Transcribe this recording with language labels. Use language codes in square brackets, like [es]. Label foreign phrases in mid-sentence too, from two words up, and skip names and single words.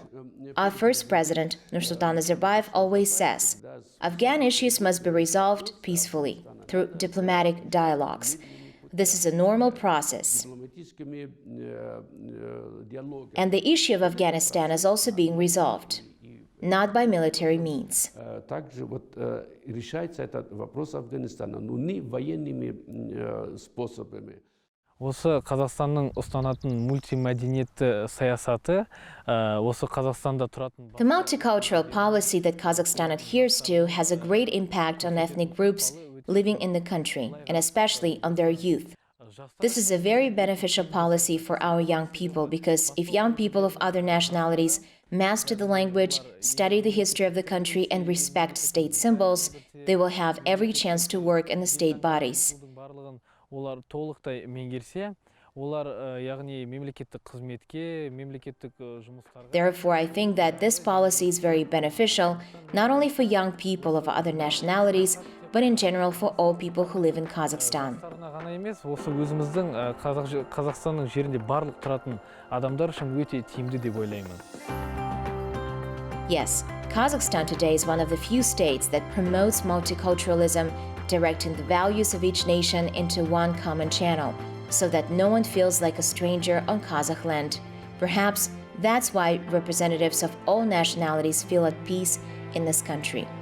[en] Our first president, Nursultan Nazarbayev, always says, Afghan issues must be resolved peacefully, through diplomatic dialogues. This is a normal process. And the issue of Afghanistan is also being resolved, not by military means. [ru] Также решается этот вопрос Афганистана, но не военными способами. [kk] Осы Қазақстанның ұстанатын мультимәдениетті саясаты, осы Қазақстанда тұратын... [en] The multicultural policy that Kazakhstan adheres to has a great impact on ethnic groups living in the country, and especially on their youth. This is a very beneficial policy for our young people because if young people of other nationalities master the language, study the history of the country, and respect state symbols, they will have every chance to work in the state bodies. [kk] Олар толықтай меңгерсе, олар яғни мемлекеттік қызметке, мемлекеттік жұмыстарға... [en] Therefore, I think that this policy is very beneficial, not only for young people of other nationalities, but in general for all people who live in Kazakhstan. [kk] Ғана емес, осы өзіміздің Қазақстанның жерінде барлық тұратын адамдар үшін өте тиімді деп ойлаймын. [en] Yes, Kazakhstan today is one of the few states that promotes multiculturalism, directing the values of each nation into one common channel, so that no one feels like a stranger on Kazakh land. Perhaps that's why representatives of all nationalities feel at peace in this country.